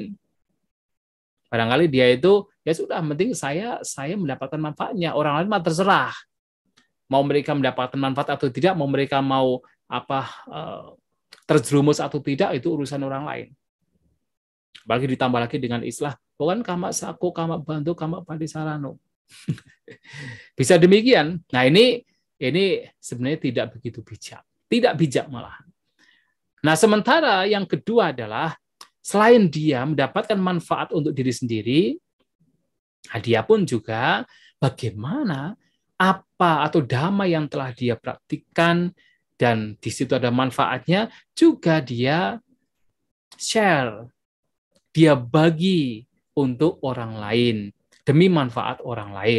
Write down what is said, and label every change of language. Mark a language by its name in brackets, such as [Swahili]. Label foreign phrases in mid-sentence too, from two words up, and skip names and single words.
[Indonesian] Barangkali dia itu, ya sudah, penting saya mendapatkan manfaatnya, orang lain mah terserah. Mau mereka mendapatkan manfaat atau tidak, mau mereka mau terjerumus atau tidak, itu urusan orang lain. Apalagi ditambah lagi dengan istilah, bukan [Pali] kama sako, kama bantu, kama padisarano. [Indonesian] Bisa demikian. Nah, ini sebenarnya tidak begitu bijak. Tidak bijak malah. Nah, sementara yang kedua adalah selain dia mendapatkan manfaat untuk diri sendiri, dia pun juga bagaimana apa atau dhamma yang telah dia praktikkan dan di situ ada manfaatnya, juga dia share, dia bagi untuk orang lain demi manfaat orang lain.